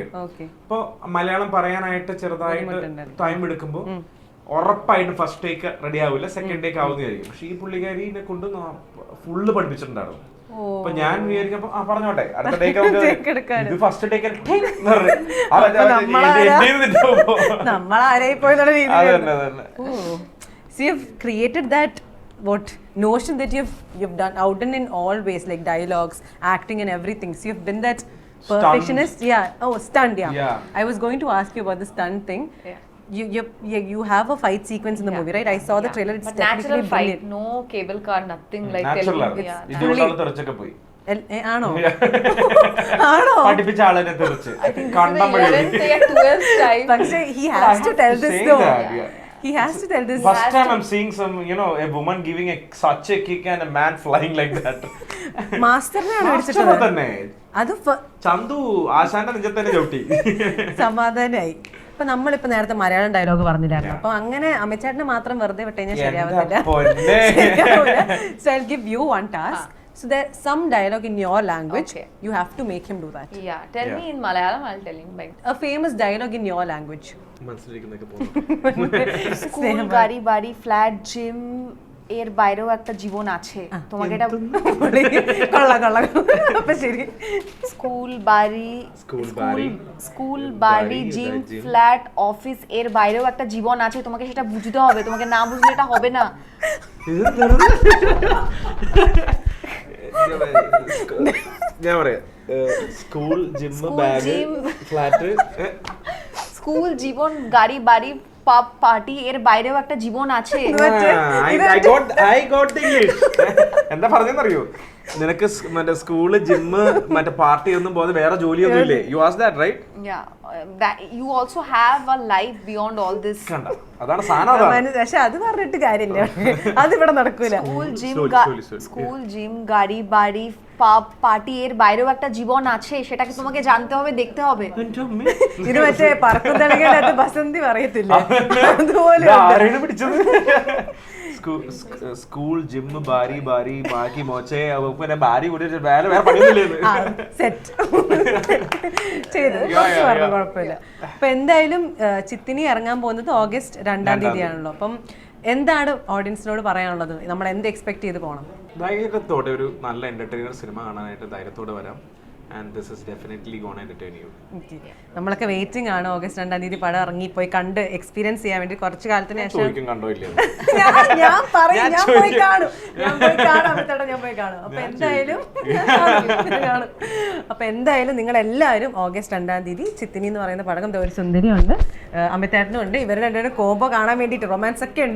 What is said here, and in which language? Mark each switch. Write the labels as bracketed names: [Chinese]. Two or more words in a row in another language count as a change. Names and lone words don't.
[Malayalam] അപ്പൊ മലയാളം പറയാനായിട്ട് ചെറുതായിട്ട് ടൈം എടുക്കുമ്പോ ഉറപ്പായിട്ടും [English] first take [Malayalam] റെഡി ആവില്ല, [English] second take [Malayalam] ആവുന്നതായിരിക്കും. പക്ഷെ ഈ പുള്ളിക്കാരിനെ കൊണ്ട് ഫുള്ള് പഠിപ്പിച്ചിട്ടുണ്ടായിരുന്നു. അപ്പൊ ഞാൻ വിചാരിക്കുമ്പോ പറഞ്ഞോട്ടെ അടുത്ത Take ടേക്ക് എടുക്കാന്. ഇത് [English] first take [Malayalam] നമ്മളാരായി പോയെന്നുള്ള അത് രീതിയിൽ തന്നെ അതന്നെ. [English] So you've created that notion that you've done in all ways, like dialogues, acting and everything. So you've been that perfectionist. Stunt. Yeah. I was going to ask you about the stunt thing. Yeah. You have a fight sequence in the movie, right? I saw the trailer. It's But technically natural fight, brilliant. no cable car, nothing like Natural Telugu. [Malayalam] ആണ്. Yeah, ഇതുകൊണ്ടാണ് തെറിച്ചൊക്കെ പോയി ആണോ ആണോ പഠിപ്പിച്ച ആളെന്നെ തെറിച്ച് [English] I think this is കണ്ടം the 11th day at 12th time. പക്ഷേ he has to tell this though. Yeah. He has to tell this. First time I'm seeing some, a woman giving such a kick and a man flying like that. [Malayalam] മാസ്റ്ററിനെയാണ് മാസ്റ്റർ വിളിച്ചിട്ടുള്ളത്. തന്നെ അത് ചന്തു ആശാന്റെ നെഞ്ചത്തന്നെ ചവിട്ടി. സമാധാനായി. ഇപ്പൊ നമ്മളിപ്പോ നേരത്തെ മലയാളം ഡയലോഗ് പറഞ്ഞില്ലായിരുന്നു, അപ്പൊ അങ്ങനെ അമിച്ചേട്ടനെ മാത്രം വെറുതെ വിട്ട് കഴിഞ്ഞാൽ ശരിയാവത്തില്ല. [English] So I'll give you one task. So there's some dialogue in your language. Okay. You have to make him do that. Yeah, tell me in Malayalam, I'll tell him. Like, A famous dialogue in your language. [Malayalam] മനസ്സിലിരിക്കുന്നൊക്കെ പോകുന്നു. [Bangla] স্কুল গাড়ি বাড়ি ফ্ল্যাট জিম এর বাইরেও একটা জীবন আছে, তোমাকে এটা [Malayalam] കൊള്ളാം. അപ്പൊ ശരി. [Bangla] স্কুল বাড়ি স্কুল বাড়ি জিম gym. ফ্ল্যাট অফিস এর বাইরেও একটা জীবন আছে, তোমাকে সেটা বুঝতে হবে, তোমাকে না বুঝলে এটা হবে না। [Malayalam] ഞാൻ പറയാം സ്കൂൾ ജിം School, ബാഗ് gym. ഫ്ലാറ്റ് [Bangla] স্কুল জীবন গাড়ি বাড়ি পাব পার্টি এর বাইরেও একটা জীবন আছে। [English] I got the English. [Malayalam] എന്താ പറഞ്ഞെന്നറിയോ, നിനക്ക് മറ്റേ സ്കൂള് ജിമ്മ് മറ്റേ പാർട്ടി ഒന്നും പോലെ വേറെ ജോലിയൊന്നും ഇല്ലേ? [English] you ask that right? Yeah, that you also have a life beyond all this. [Malayalam] കണ്ട അതാണ് സാധനം അതാണ്. പക്ഷെ അത് പറഞ്ഞിട്ട് കാര്യമില്ല, അതിവിടെ നടക്കൂല. স্কুল জিম গাড়ি বাড়ি পাব পার্টি এর বাইরেও একটা জীবন আছে, সেটাকে তোমাকে জানতে হবে, দেখতে হবে। ഇത് മറ്റേ പറക്കുന്നതിനകത്ത് ബസന്തി പറയത്തില്ല, അതുപോലെ ആരെയാണ് പിടിച്ചത്? സ്കൂൾ ജിമ്മ് ബാരി ബാക്കി മോച്ചേ പിന്നെ ബാരി കൂടി വേറെ പണിയൊന്നുമില്ലേ? സെറ്റ് ചെയ്ത് കുഴപ്പമില്ല. അപ്പൊ എന്തായാലും ചിത്തിനി ഇറങ്ങാൻ പോകുന്നത് ഓഗസ്റ്റ് 2-ാം തീയതിയാണല്ലോ. അപ്പം എന്താണ് ഓഡിയൻസിനോട് പറയാനുള്ളത്? നമ്മൾ എന്ത് എക്സ്പെക്ട് ചെയ്ത് പോകണം? ധൈര്യത്തോടെ ഒരു നല്ല എന്റർടൈനർ സിനിമ കാണാനായിട്ട് ധൈര്യത്തോടെ വരാം. [English] And this is definitely going to entertain you. [Malayalam] നമ്മളൊക്കെ വെയിറ്റിംഗ് ആണ് ഓഗസ്റ്റ് 2-ാം തീയതി പടം ഇറങ്ങി പോയി കണ്ട് എക്സ്പീരിയൻസ് ചെയ്യാൻ വേണ്ടി. കുറച്ച് കാലത്തിന് ശേഷം കണ്ടോ ഇല്ലേ? ഞാൻ പോയി കാണും. അപ്പൊ എന്തായാലും നിങ്ങൾ എല്ലാവരും ഓഗസ്റ്റ് 2-ാം തീയതി ചിത്തിനി എന്ന് പറയുന്ന പടകം ഒരു സുന്ദരിയുണ്ട്, അമിതേട്ടനും ഉണ്ട്, ഇവരുടെ രണ്ടുപേരും കോംബോ കാണാൻ വേണ്ടിയിട്ട് റൊമാൻസ് ഒക്കെ ഉണ്ട്.